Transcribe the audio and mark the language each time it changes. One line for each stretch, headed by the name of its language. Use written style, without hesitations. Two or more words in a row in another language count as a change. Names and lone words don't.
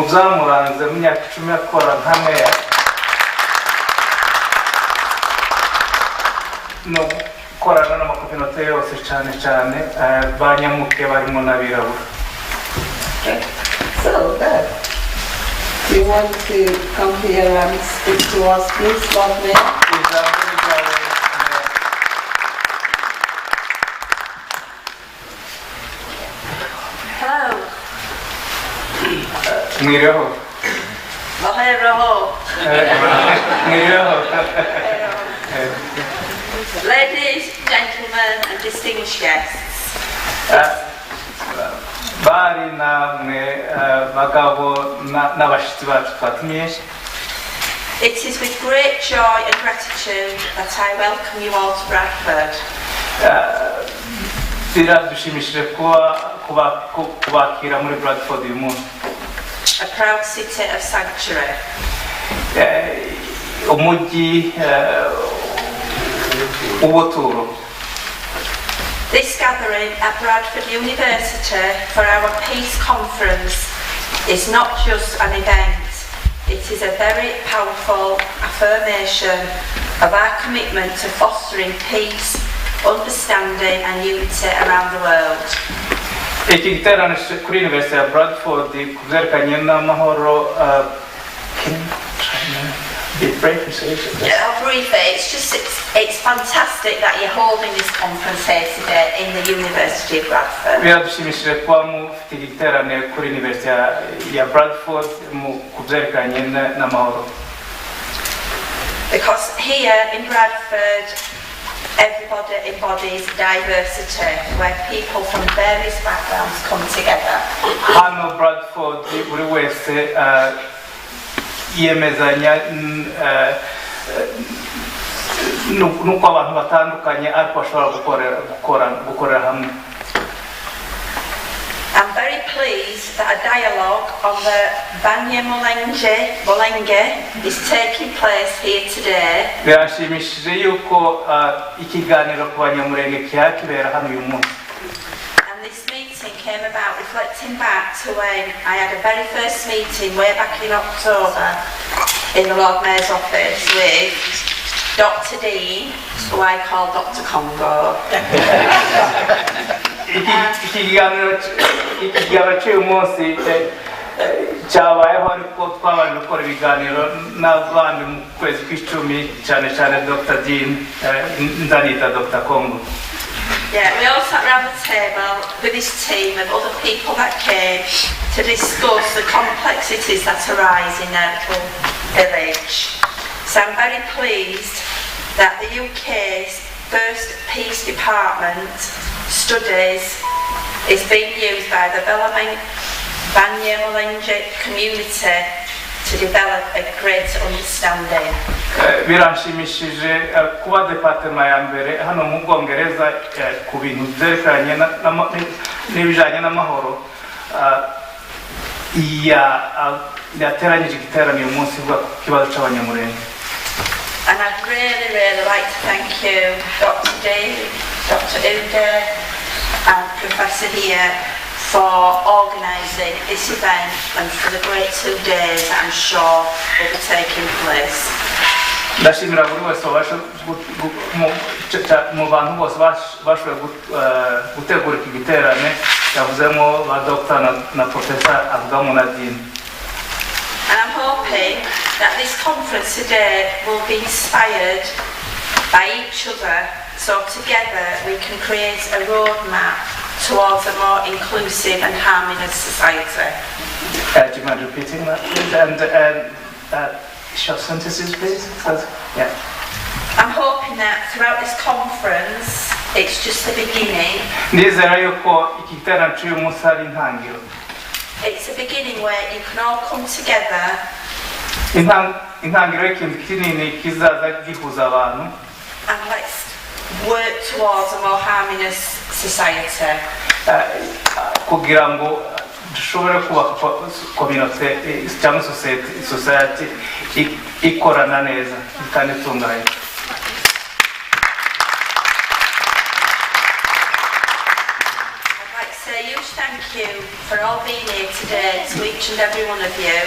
Kinyarwanda: byamuranze mu myaka 10 akora nka meya no korana n'amakopinote yose cyane banyamuke barimo n'abirabura.
English: So that you want to come here and speak to us, please, Lord Mayor? Hello.
Kinyarwanda: Miriho.
English: Ladies, gentlemen, and distinguished guests.
Kinyarwanda: Bari namwe bagabo n'abashitsi bacu twatumiye.
English: It is with great joy and gratitude that I welcome you all to Bradford.
Kinyarwanda: Biradushimishije kubakira muri Bradford uyu munsi.
English: A proud city of sanctuary.
Kinyarwanda: Umujyi ubuturo.
English: This gathering at Bradford University for our Peace Conference is not just an event, it is a very powerful affirmation of our commitment to fostering peace, understanding and unity around the world.
Kinyarwanda: Iki giterane kuri University ya Bradford kuzerekanye n'amahoro
English: I'll brief it. It's fantastic that you're holding this conference here today in the University of Bradford.
Kinyarwanda: Biradushimishije kuba mufite igiterane kuri University ya Bradford mu kuzerekanye n'amahoro.
English: Because here in Bradford, everybody embodies diversity, where people from various backgrounds come together.
Kinyarwanda: Hano Bradford buri wese yemezanya nuko abantu batandukanye ariko bashobora gukorera hamwe.
English: I'm very pleased that a dialogue on the Banye Mulenge is taking place here today.
Kinyarwanda: Birashimishije yuko ikiganiro ku banyamurenge kibera hano uyu munsi.
English: And this meeting came about reflecting back to when I had a very first meeting way back in October in the Lord Mayor's office with Dr. Dean, who I call Dr. Congo.
Kinyarwanda: Ikiganiro cy'uyu munsi cyabayeho ariko twabanje gukora ibiganiro n'abandi mu kwezi kw'icumi cyane Dr. Dean nzanita Dr. Congo.
English: Yeah, we all sat around the table with this team of other people that came to discuss the complexities that arise in their little village. So I'm very pleased that the UK's first peace department studies is being used by the Banye Mulenge community to develop a greater understanding.
Kinyarwanda: Biranshimishije kuba departement ya mbere hano mu Bwongereza ku bintu byerekanye n'ibijanye n'amahoro yateranyije igiterane uyu munsi ku kibazo cy'abanyamurenge.
English: And I'd really like to thank you, Dr. Dave, Dr. Uda and Professor here for organising this event and for the great 2 days that I'm sure will be taking place.
Kinyarwanda: Ndashimira buri wese mu bantu bose bashoboye gutegura iki giterane yavuzemo ba Dr. na Professor avugamo na Dean.
English: And I'm hoping that this conference today will be inspired by each other, so together we can create a roadmap towards a more inclusive and harmonious society. Do you mind repeating that, please? And short sentences, please? Yeah. I'm hoping that throughout this conference, it's just the beginning.
Kinyarwanda: Ndizera yuko iki giterane cy'uyu munsi ari intangiriro.
English: It's a beginning where you can all come together.
Kinyarwanda: Intangiriro y'ikintu kinini kizaza gihuza abantu.
English: And let's work towards a more harmonious society.
Kinyarwanda: Kugira ngo dushobore kubaka community cyangwa society ikorana neza kandi itunganye.
English: I'd like to say a huge thank you for all being here today, to each and every one of you.